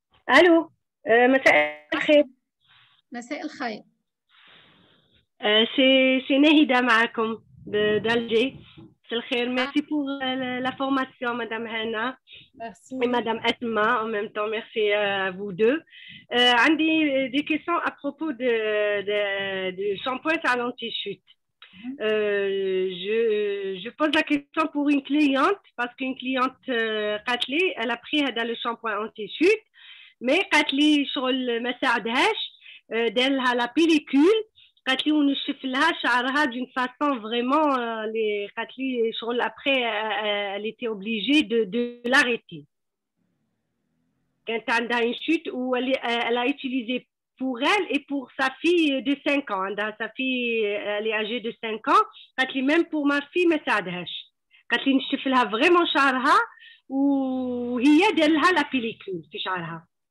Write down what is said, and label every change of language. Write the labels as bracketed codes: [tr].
[ar] الو مساء الخير. مساء الخير. سي ناهدة معكم d'Alger. مساء الخير. [fr] Merci pour la formation madame Hana. Merci. Et madame Asma en même temps. Merci à vous deux. [ar] عندي [fr] des questions à propos de shampoing à l'anti-chute. Je pose la question pour une cliente parce qu'une cliente [ar] قالت لي [fr] elle a pris هذا le shampoing anti-chute mais قالت لي [ar] شغل ما ساعدهاش دار لها لا بيليكول قالت لي ونشف لها شعرها [fr] d'une façon vraiment [ar] اللي قالت لي شغل [fr] après elle était obligée de l'arrêter [ar] كانت عندها [fr] une chute où elle a utilisé pour elle et pour sa fille de 5 ans. Sa fille, elle est âgée de 5 ans. [ar] قالت لي [fr] même pour ma fille [ar] ما ساعدهاش. قالت لي نشف لها vraiment شعرها وهي دار لها لا بيليكول في شعرها.